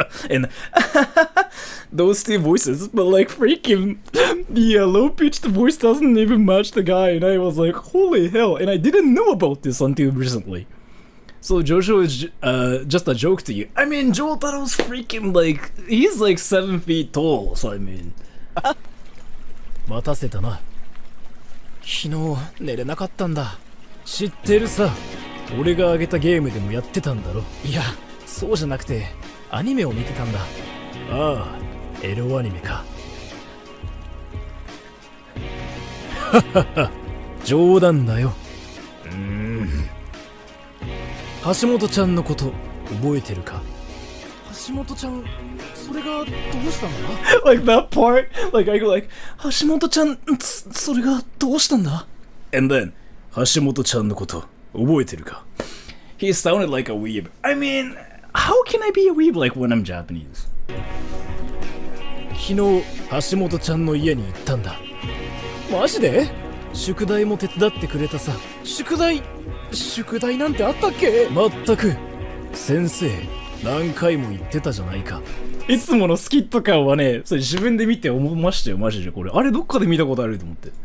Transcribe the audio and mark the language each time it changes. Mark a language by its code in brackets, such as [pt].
[en] And those 2 voices, but like freaking the low-pitched voice doesn't even match the guy, and I was like, holy hell! And I didn't know about this until recently. So Jojo is just a joke to you. I mean, Jotaro's freaking like, he's like 7 feet tall, so I mean. [ja] 待たせたな。昨日寝れなかったんだ。知ってるさ。俺があげたゲームでもやってたんだろ。いや、そうじゃなくてアニメを見てたんだ。ああ、エロアニメか。ははは、冗談だよ。橋本ちゃんのこと覚えてるか？橋本ちゃん、それがどうしたんだ？ [en] Like that part, like I go like, [ja] 橋本ちゃん、それがどうしたんだ? [en] And then, [ja] 橋本ちゃんのこと覚えてるか? [en] He sounded like a weeb. I mean, how can I be a weeb like when I'm Japanese? [ja] 昨日橋本ちゃんの家に行ったんだ。マジで？宿題も手伝ってくれたさ。宿題なんてあったっけ？まったく。先生、何回も言ってたじゃないか。いつものスキット感はね、それ自分で見て思いましたよ、マジで。これあれどっかで見たことあると思って。